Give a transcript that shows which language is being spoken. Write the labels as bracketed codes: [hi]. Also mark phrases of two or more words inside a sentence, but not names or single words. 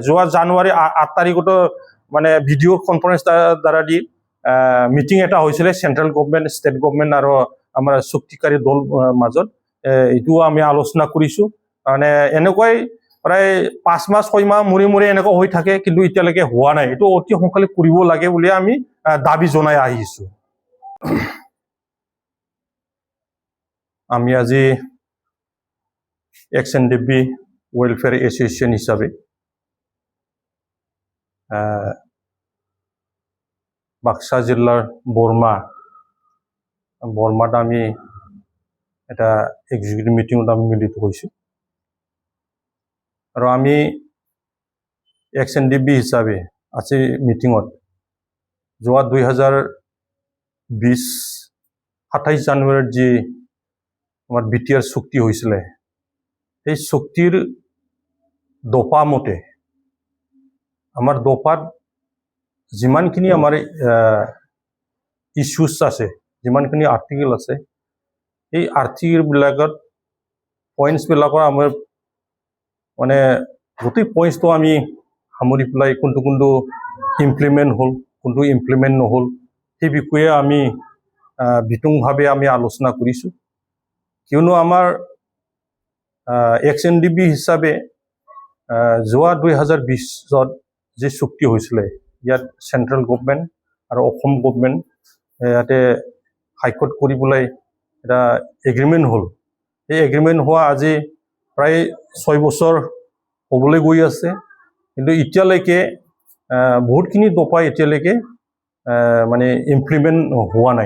[as] যোৱা জানুৱাৰী 8 তাৰিখত মানে [en] video conference [as] দ্বাৰা দি মিটিং এটা হৈছিলে [en] central government, state government [as] আৰু আমাৰ চুক্তিকাৰী দল মাজত এইটো আমি আলোচনা কৰিছো। মানে এনেকৈ প্ৰায় 5 মাহ 6 মাহ মূৰে মূৰে এনেকুৱা হৈ থাকে কিন্তু এতিয়ালৈকে হোৱা নাই। এইটো অতি সোনকালে কৰিব লাগে বুলি আমি দাবী জনাই আহিছো। আমি আজি एक्स एनडिएफबि वेलफेयार एसोसिएशन [brx] हिसाबै बाक्सा जिल्लार बरमात [as] আমি এটা [en] executive meeting [as] আমি মিলিত হৈছোঁ আৰু আমি एक्स एनडिएफबি হিচাপে আজি মিটিঙত যোৱা 2020 27 জানুৱাৰীত যি আমাৰ বিটিআৰ চুক্তি হৈছিলে এই চুক্তিৰ দফা মতে আমাৰ দফাত যিমানখিনি আমাৰ ইস্যুজ আছে, যিমানখিনি আৰ্টিকেল আছে, এই আৰ্টিকেলবিলাকত পইণ্টছবিলাকৰ আমাৰ মানে গোটেই পইণ্টছটো আমি সামৰি পেলাই কোনটো ইমপ্লিমেণ্ট হ'ল, কোনটো ইমপ্লিমেণ্ট নহ'ল সেই বিষয়ে আমি বিতংভাৱে আমি আলোচনা কৰিছোঁ। কিয়নো আমাৰ एक्स एनडिएफबি হিচাপে যোৱা 2020ত যে চুক্তি হৈছিলে ইয়াত [en] central government [as] আৰু অসম গভৰ্ণমেণ্ট ইয়াতে হাইকোৰ্ট কৰিবলৈ এটা এগ্ৰিমেণ্ট হ'ল। এই এগ্ৰিমেণ্ট হোৱা আজি প্ৰায় 6 বছৰ হ'বলৈ গৈ আছে কিন্তু এতিয়ালৈকে বহুতখিনি দফা এতিয়ালৈকে মানে ইমপ্লিমেণ্ট হোৱা নাই।